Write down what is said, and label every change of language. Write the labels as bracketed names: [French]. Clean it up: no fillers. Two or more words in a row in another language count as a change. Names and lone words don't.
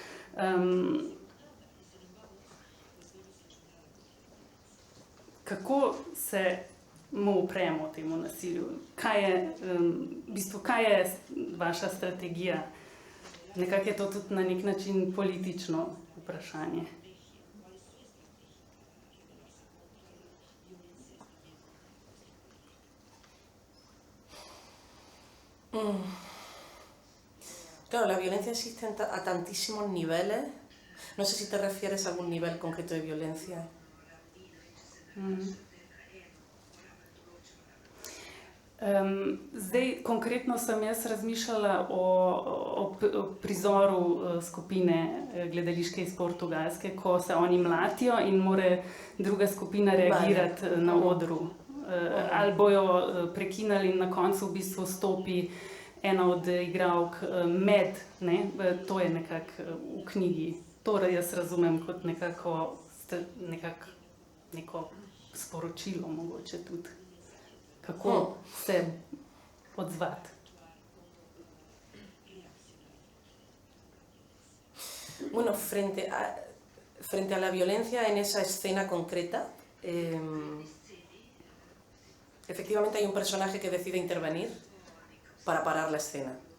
[Slovenian] Kako se mu upremo temu nasilju? Kaj je vaša strategija? Nekako je to tudi na nek način politično vprašanje. [Spanish] Claro, la violencia existe a tantísimos niveles. No sé si te refieres a algún nivel concreto de violencia. [Slovenian] Zdaj, konkretno sem jaz razmišljala o prizoru skupine gledališke iz Portugalske, ko se oni mlatijo in mora druga skupina reagirati na odru. Ali bojo prekinali in na koncu v bistvu stopi ena od igralk med, ne? To je nekako v knjigi. To jaz razumem kot neko sporočilo mogoče tudi. Kako se odzvati. [Spanish] Bueno, frente a la violencia en esa escena concreta, efectivamente hay un personaje que decide intervenir para parar la escena.